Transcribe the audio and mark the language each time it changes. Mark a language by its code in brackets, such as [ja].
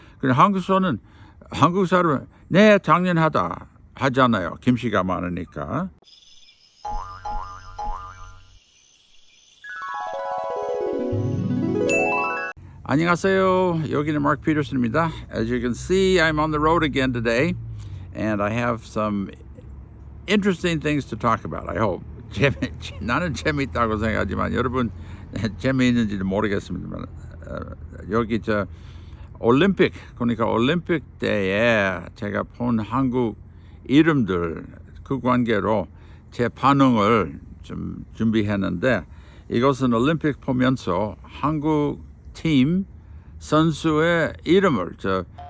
[ko] 근데 한국에서는 한국 사람 네 당연하다 하잖아요. 김씨가 많으니까. 안녕하세요. 여기는 Mark Peterson입니다. [en] As you can see, I'm on the road again today, and I have some interesting things to talk about. I hope. [ko] 나는 재미있다고 생각하지만 여러분 재미있는지도 모르겠습니다만 여기 올림픽 그러니까 올림픽 때에 제가 본 한국 이름들 그 관계로 제 반응을 좀 준비했는데 이것은 올림픽 보면서 한국 팀 선수의 이름을 저